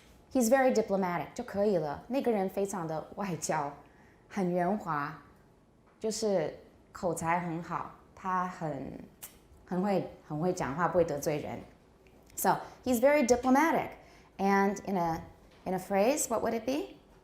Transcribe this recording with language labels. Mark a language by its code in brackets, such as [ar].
[en] He's very diplomatic [zh] 就可以了。那个人非常的外交，很圆滑，就是口才很好，他很会讲话，不会得罪人。 [en] So he's very diplomatic, and in a phrase, what would it be?